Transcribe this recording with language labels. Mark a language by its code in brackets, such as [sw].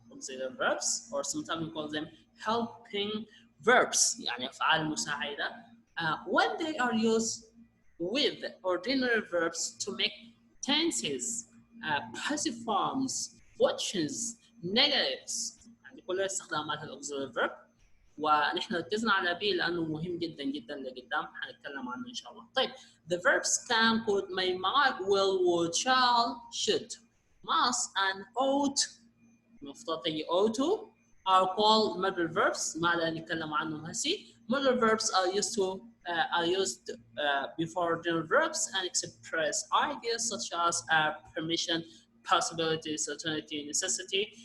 [en] Auxiliary verbs, or sometimes we call them helping verbs [ar] يعني أفعال مساعدة. [en] When they are used with ordinary verbs to make tenses, passive forms, questions, negatives [ar] يعني كل استخدامات [en] الauxiliary verb [ar] ونحن ركزنا على be لانه مهم جدا جدا لقدام حنتكلم عنه ان شاء الله. [en] طيب the verbs can could may might will would shall should must and ought [ar] المفترض تجي [en] ought to are called modal verbs. [ar] ما لا نتكلم عنهم هسي. [en] Modal verbs are used before general verbs and express ideas such as permission, possibility, certainty, necessity.